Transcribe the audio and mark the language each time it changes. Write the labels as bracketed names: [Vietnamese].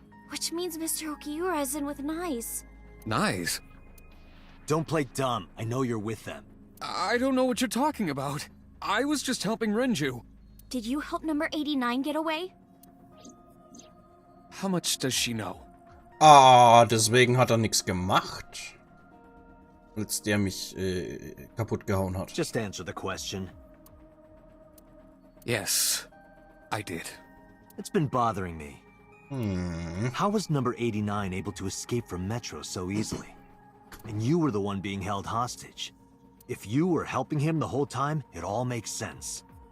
[English] Which means Mr. Okiura is in with Nice. Nice. Don't play dumb. I know you're with them. I don't know what you're talking about. I was just helping Renju. Did you help number 89 get away? How much does she know? [German] Ah, deswegen hat nichts gemacht. Als der mich kaputt gehauen hat. [English] Just answer the question. Yes, I did. It's been bothering me. How was number 89 able to escape from Metro so easily? And you were the one being held hostage. If you were helping him the whole time, it all makes sense.